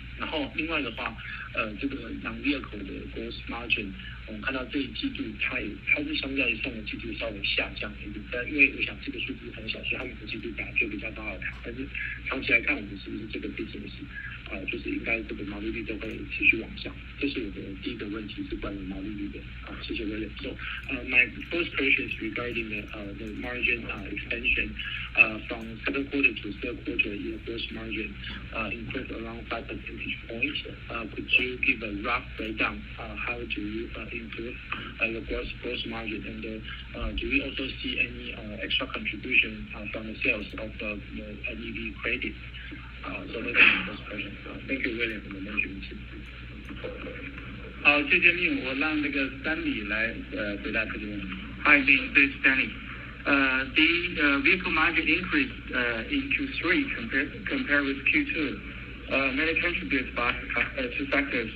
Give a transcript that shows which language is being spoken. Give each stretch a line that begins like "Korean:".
Chinese: 然后另外的话，这个 non-vehicle 的 gross margin， 我们看到这一季度它是相较于上个季度稍微下降一点，但因为我想这个数字很小，所以它每个季度本来就比较高的，但是长期来看，我们是不是这个 business就是应该这个毛利率都会持续往上？这是我的第一个问题，是关于毛利率的。谢谢 William。
English: So my first question is regarding the margin expansion from second quarter to third quarter. Your gross margin improved around 5 percentage points. Could you give a rough breakdown? How do you improve your gross margin? And do we also see any extra contribution from the sales of the NEV credit? So that's my first question. Thank you, William, for the management team.
Chinese: 好，谢谢Min，我让那个Stanley来回答这个问题。
English: Hi, Min, this is Stanley. The vehicle margin increase in Q3 compared with Q2 mainly contributed by two factors.